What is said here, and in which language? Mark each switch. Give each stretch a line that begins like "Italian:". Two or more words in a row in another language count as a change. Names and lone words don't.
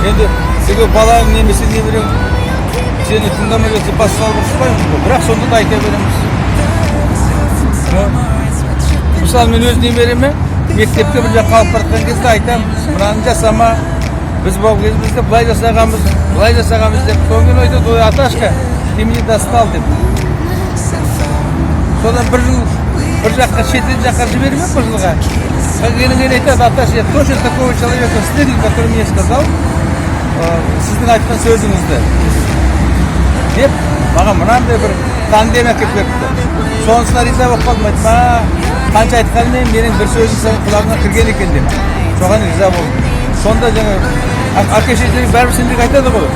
Kazakh: Енді сізге балаң немесе немерең сені тыңдамай жатса бас салып ұрыспаймыз ғой, бірақ сонда да айта береміз. Мысалы, мен өз немереме мектепте бір жаққа алып баратқан кезде айтамын, мынаны жасама, біз бұл кезімізде былай жасағанбыз деп, соңын айтады, ой, Аташка,
Russian: ты мне достал деп.
Kazakh: Содан бір жаққа, шетел жаққа жібермек бір жылға. Келген айтады, Аташ,
Russian: я точно такого человека встретил, который мне сказал,
Kazakh: сіздің айтқан сөзіңізді. Деп, маған мынандай бір тандем әкеп берді. Сонысына риза болып қалдым, айтма, қанша айтқанмен менің бір сөзім сенің құлағыңа кірген екен деп. Соған риза болдым. Сонда жаңа әке-шешелерің бәрібір сендерге айтады ғой.